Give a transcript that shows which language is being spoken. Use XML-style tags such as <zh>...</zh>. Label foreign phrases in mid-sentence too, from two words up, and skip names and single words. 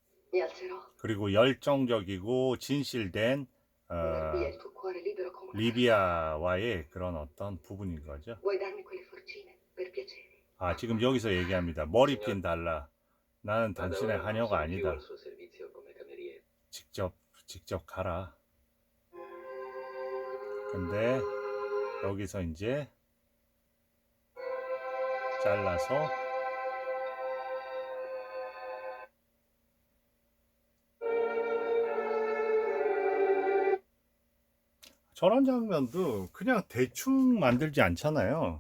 <it>Mi alzerò</it> <ko>그리고 열정적이고 진실된</ko> <it>Dar via il tuo cuore libero come una</it> <ko>리비아와의 그런 어떤 부분인 거죠.</ko> <it>Vuoi darmi quelle forcine per piacere?</it> <ko>아, 지금 여기서 얘기합니다. 머리핀 달라. 나는</ko> <it>Ma da</it> <ko>당신의</ko> <it>ora non</it> <ko>하녀가</ko> <it>sono più</it> <ko>아니다.</ko> <it>al suo servizio come cameriere.</it> <ko>직접 가라. 근데 여기서 이제 잘라서 저런 장면도 그냥 대충 만들지 않잖아요.</ko>